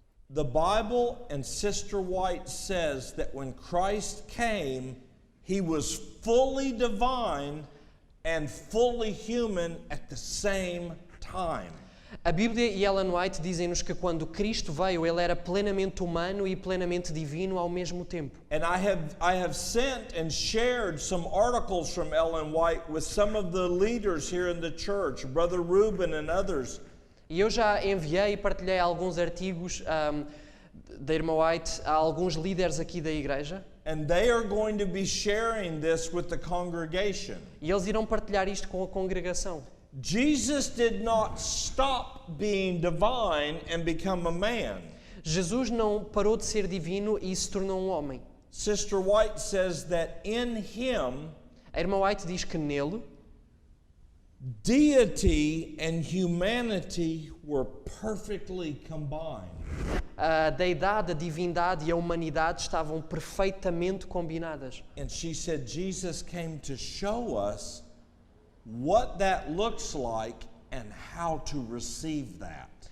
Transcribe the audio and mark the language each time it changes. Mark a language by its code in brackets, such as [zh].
[en] The Bible and Sister White says that when Christ came, he was fully divine and fully human at the same time. [pt] A Bíblia e Ellen White dizem-nos que quando Cristo veio, ele era plenamente humano e plenamente divino ao mesmo tempo. [en] And I have sent and shared some articles from Ellen White with some of the leaders here in the church, Brother Reuben and others. [pt] E eu já enviei e partilhei alguns artigos da irmã White a alguns líderes aqui da igreja. [en] And they are going to be sharing this with the congregation. [pt] E eles irão partilhar isto com a congregação. [en] Jesus did not stop being divine and become a man. [pt] Jesus não parou de ser divino e se tornou um homem. [en] Sister White says that in him, [pt] A irmã White diz que nele, [en] deity and humanity were perfectly combined. [pt] a deidade, a divindade e a humanidade estavam perfeitamente combinadas. [en] And she said Jesus came to show us what that looks like and how to receive that.